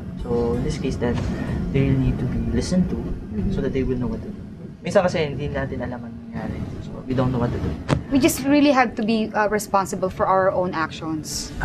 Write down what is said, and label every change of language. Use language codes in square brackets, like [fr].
[en] So in this case that they really need to be listened to so that they will know what to do. [tl] Minsan kasi hindi natin alam ang nangyari. [en] So we don't know what to do. We just really have to be responsible for our own actions.